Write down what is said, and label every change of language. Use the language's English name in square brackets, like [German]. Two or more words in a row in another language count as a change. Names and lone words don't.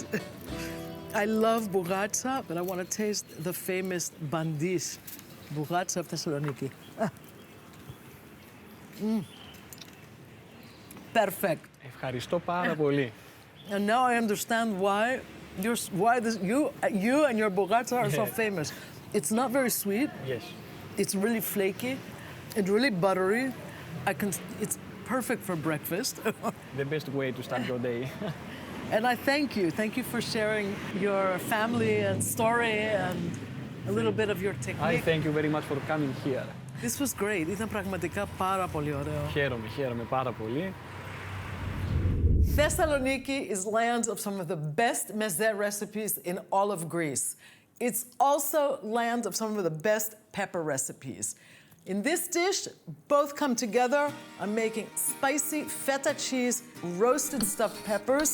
[English] I love bougatsa, but I want to taste the famous bandis, bougatsa of Thessaloniki. Perfect. [Greek] Ευχαριστώ πάρα πολύ. [English] And now I understand why you and your bougatsa are so famous. It's not very sweet. Yes. It's really flaky and really buttery. It's perfect for breakfast. The best way to start your day. And I thank you. Thank you for sharing your family and story and a little bit of your technique. I thank you very much for coming here. This was great. [Greek] Ήταν πραγματικά πάρα πολύ ωραίο. Χαίρομαι πάρα πολύ. [English] Thessaloniki is land of some of the best meze recipes in all of Greece. It's also land of some of the best pepper recipes. In this dish, both come together. I'm making spicy feta cheese, roasted stuffed peppers.